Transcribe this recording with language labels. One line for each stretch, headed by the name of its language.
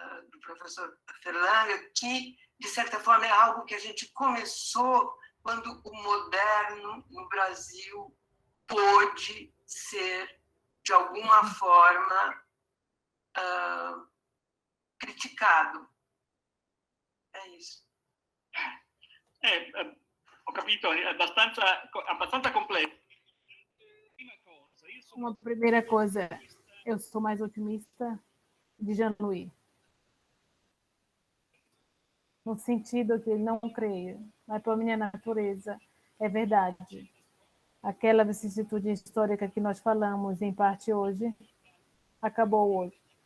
Portuguese: do professor Ferlanga, que, de certa forma, é algo que a gente começou quando o moderno no Brasil pôde ser, de alguma forma, criticado. É isso.
Italian: Ho capito, è abbastanza complesso.
Portuguese: Uma primeira coisa, eu sou mais otimista de Jean-Louis. No sentido que não creio, mas para minha natureza é verdade. Aquela vicissitude histórica que nós falamos, em parte hoje, acabou hoje.